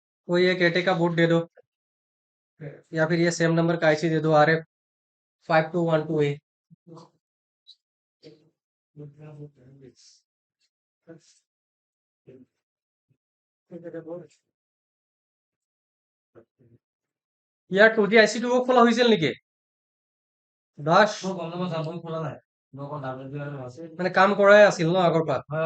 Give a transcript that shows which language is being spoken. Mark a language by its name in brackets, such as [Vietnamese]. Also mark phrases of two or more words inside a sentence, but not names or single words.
[Hindi] कोई एक एटे का बोर्ड दे दो, या फिर ये सेम नंबर का आईसी दे दो, RF 5212A। [Assamese] ইয়াৰ 2G আইচিটো খোলা হৈছিল নেকি? দাস মানে কাম কৰাই আছিল ন আগৰ পৰা?